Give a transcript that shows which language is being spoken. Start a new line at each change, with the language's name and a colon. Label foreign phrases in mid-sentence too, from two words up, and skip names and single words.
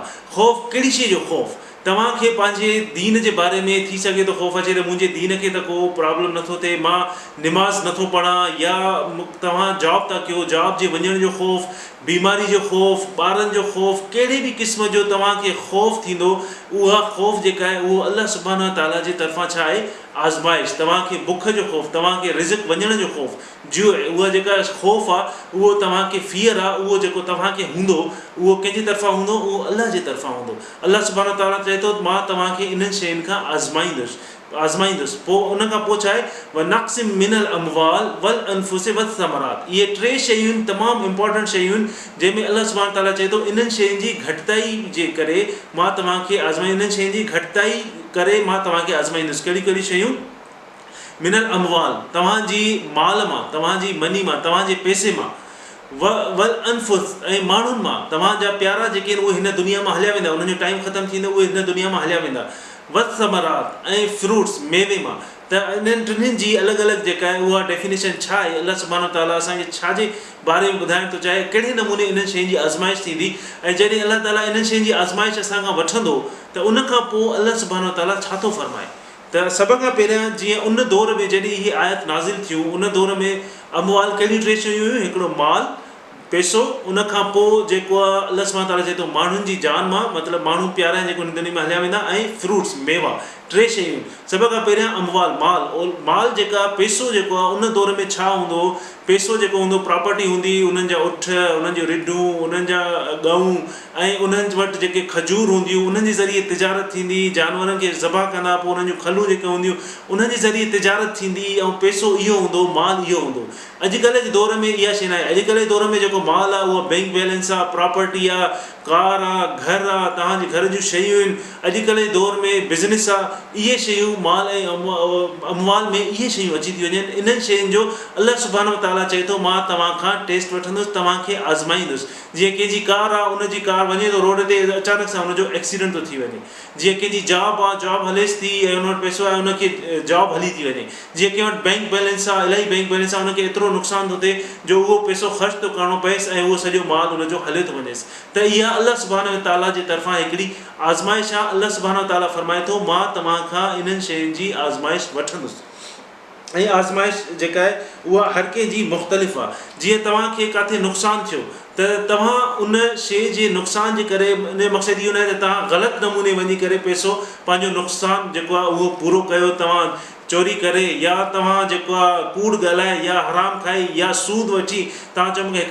Sindhi: ख़ौफ़ कहिड़ी शइ जो ख़ौफ़? तव्हांखे पंहिंजे दीन जे बारे में थी सघे थो ख़ौफ़ अचे त मुंहिंजे दीन खे त को प्रॉब्लम नथो थिए, मां निमाज़ नथो पढ़ां, या तव्हां जॉब था कयो जॉब जे वञण जो ख़ौफ़, बीमारी जो ख़ौफ़, ॿारनि जो ख़ौफ़, कहिड़े बि क़िस्म जो तव्हांखे ख़ौफ़ थींदो उहा ख़ौफ़ जेका आहे उहो अल्लाह
Arabic: سبحانه و تعالى
Sindhi: जे तरफ़ां छा आहे? आज़माइश। तव्हांखे बुख जो ख़ौफ़, तव्हांखे रिज़्क़ वञण जो ख़ौफ़, जो उहा जेका ख़ौफ़ आहे उहो तव्हांखे फियर आहे उहो जेको तव्हांखे हूंदो उहो कंहिंजे तरफ़ां हूंदो? उहो अल्लाह जे तरफ़ां हूंदो। अल्लाह
Arabic: سبحانه و تعالى
Sindhi: चए थो मां तव्हांखे इन्हनि शयुनि खां आज़माईंदुसि। पोइ उन खां पोइ छा आहे?
Arabic: و نقص من الأموال و الأنفس و الثمرات.
Sindhi: इहे 3 शयूं तमामु इंपॉर्टेंट शयूं आहिनि जंहिंमें अल्लाह
Arabic: سبحانه و تعالى
Sindhi: चए थो इन्हनि शयुनि जी घटिताई जे करे मां तव्हांखे इन्हनि शयुनि जी घटिताई करे मां तव्हांखे आज़माईंदुसि। कहिड़ी कहिड़ी शयूं?
Arabic: من الأموال
Sindhi: तव्हांजी माल मां, तव्हांजी मनी मां, तव्हांजे पैसे मां।
Arabic: و الأنفس
Sindhi: ऐं माण्हुनि मां। तव्हांजा प्यारा जेके आहिनि उहे हिन दुनिया मां हलिया वेंदा। उन्हनि जो टाइम ख़तमु थींदो उहे हिन दुनिया मां हलिया वेंदा। वस्समरात ऐं फ्रूट्स मेवे मां। त इन्हनि टिन्हिनि जी अलॻि अलॻि जेका आहे उहा डेफिनेशन छा आहे? अल्लाह
Arabic: سبحانه و تعالى
Sindhi: असांखे छाजे बारे में ॿुधाइण थो चाहे? कहिड़े नमूने इन्हनि शयुनि जी आज़माइश थींदी? ऐं जॾहिं अल्लाह ताला इन्हनि शयुनि जी आज़माइश असां खां वठंदो त उन खां पोइ अल्लाह
Arabic: سبحانه و تعالى
Sindhi: छा थो फरमाए? त सभ खां पहिरियां जीअं उन दौर में जॾहिं इहे आयत नाज़िल थियूं उन दौर में अमवाल कहिड़ी 3 शयूं हुयूं? हिकिड़ो माल, पैसो, उन खां पोइ जेको आहे अल्लाह
Arabic: سبحانه و تعالى
Sindhi: चए थो माण्हुनि जी जान मां, मतिलबु माण्हू प्यारा जेको हिन दुनिया में हलिया वेंदा, ऐं फ्रूट्स मेवा। 3 शयूं। सभ खां पहिरियां अमवाल माल जेका पैसो जेको आहे उन दौर में छा हूंदो? पैसो जेको हूंदो प्रॉपर्टी हूंदी, उन्हनि जा उठ, उन्हनि जूं रिढूं, उन्हनि जा ॻऊं ऐं उन्हनि वटि जेके खजूर हूंदियूं उन्हनि जे ज़रिए तिजारत थींदी। जानवरनि खे ज़बह कंदा पोइ उन्हनि जूं खलूं जेके हूंदियूं उन्हनि जे ज़रिए तिजारत थींदी ऐं पैसो इहो हूंदो, माल इहो हूंदो। अॼुकल्ह जे दौर में इहा शइ न आहे। अॼुकल्ह जे दौर में जेको माल आहे उहा
English: bank balance
Sindhi: आहे, प्रॉपर्टी आहे, कार आहे, घर आहे, तव्हांजे घर जूं शयूं आहिनि। अॼुकल्ह जे दौर में बिज़नेस आहे। इहे शयूं माल ऐं अमवाल में इहे शयूं अची थी वञनि। इन्हनि शयुनि जो अल्लाह
Arabic: سبحانه و تعالى
Sindhi: चए थो मां तव्हां खां टेस्ट वठंदुसि, तव्हांखे आज़माईंदुसि। जीअं कंहिंजी कार आहे, उनजी कार वञे थो रोड ते अचानक सां हुनजो एक्सीडेंट थो थी वञे। जीअं कंहिंजी जॉब आहे, जॉब हलेसि थी ऐं हुन वटि पैसो आहे, उनखे जॉब हली थी वञे। जीअं कंहिं वटि
English: bank balance
Sindhi: आहे, इलाही
English: bank balance
Sindhi: आहे, उनखे एतिरो नुक़सानु थो थिए जो उहो पैसो ख़र्च थो करिणो पएसि ऐं उहो सॼो माल उनजो हले थो वञेसि। त इहा अल्लाह
Arabic: سبحانه و تعالى
Sindhi: जे तरफ़ां हिकिड़ी आज़माइश आहे। अल्लाह
Arabic: سبحانه و تعالى
Sindhi: फरमाए थो मां तव्हां खां इन्हनि शयुनि जी आज़माइश वठंदुसि। ऐं आज़माइश जेका आहे उहा हर कंहिंजी मुख़्तलिफ़ आहे। जीअं तव्हांखे किथे नुक़सानु थियो त तव्हां उन शइ जे नुक़सान जे करे, इन जो मक़सदु इहो न आहे त तव्हां ग़लति नमूने वञी करे पैसो पंहिंजो नुक़सानु जेको आहे उहो पूरो कयो, तव्हां चोरी करे या तव्हां जेको आहे कूड़ ॻाल्हाए या हराम खाई या सूद वठी तव्हां चओ मूंखे